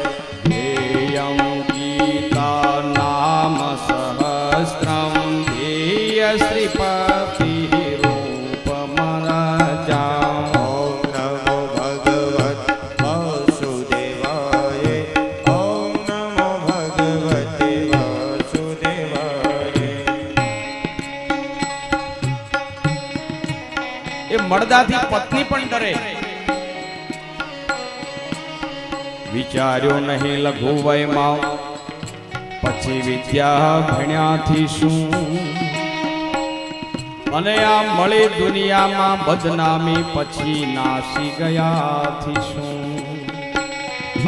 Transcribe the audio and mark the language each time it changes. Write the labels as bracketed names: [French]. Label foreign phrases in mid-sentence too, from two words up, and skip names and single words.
[Sanskrit] ध्येयं गीता नाम सहस्रम ध्येय श्रीपतिरूपम जंजाम. ओम नमो भगवते वासुदेवाय. ओम नमो भगवते वासुदेवाय. [Gujarati] પત્ની પણ ડરે. વિચાર્યો નહીં લઘુ વયમાં પછી વિદ્યા ભણ્યાથી શું અને આ મળી દુનિયામાં બદનામી પછી નાસી ગયાથી શું